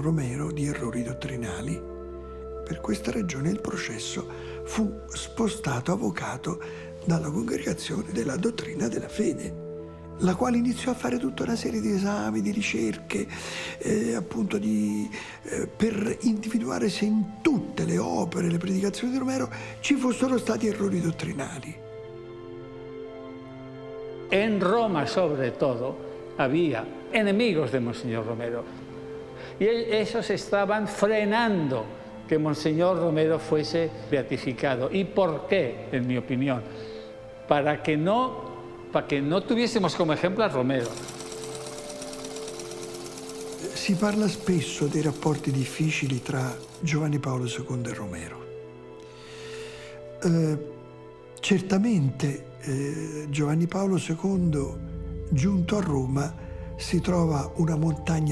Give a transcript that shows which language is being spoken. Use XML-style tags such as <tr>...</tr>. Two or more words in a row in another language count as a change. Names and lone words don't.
<it>Romero di errori dottrinali Per questa ragione il processo fu spostato avvocato dalla Congregazione della Dottrina della Fede, la quale iniziò a fare tutta una serie di esami, di ricerche, appunto per individuare se in tutte le opere, le predicazioni di Romero ci fossero stati errori dottrinali.</it> <es>En Roma, sobre todo, había enemigos de Monseñor Romero. Y esos estaban frenando que Monseñor Romero fuese beatificado. ¿Y por qué, en mi opinión? Para que no tuviésemos come ejemplo a Romero.</es> <it>Si parla spesso dei rapporti difficili tra Giovanni Paolo II e Romero. Certamente Giovanni Paolo II, giunto a Roma, si trova una montagna</it>